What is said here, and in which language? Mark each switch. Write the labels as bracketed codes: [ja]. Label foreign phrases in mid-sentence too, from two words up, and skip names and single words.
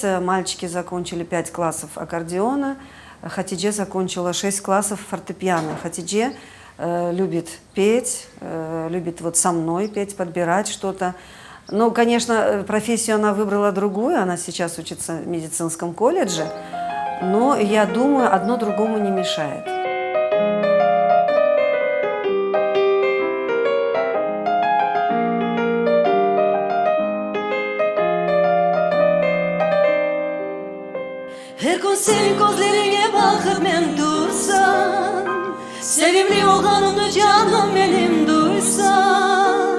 [ru] Мальчики закончили 5 классов аккордеона, Хатидже закончила 6 классов фортепиано. Хатидже любит петь, любит вот со мной петь, подбирать что-то. Но, конечно, профессию она выбрала другую, она сейчас учится в медицинском колледже, но я думаю, одно другому не мешает. [crh] Her gün senin gözlerine bakıp men dursam, sevimli oğlanımdı canım benim duysam.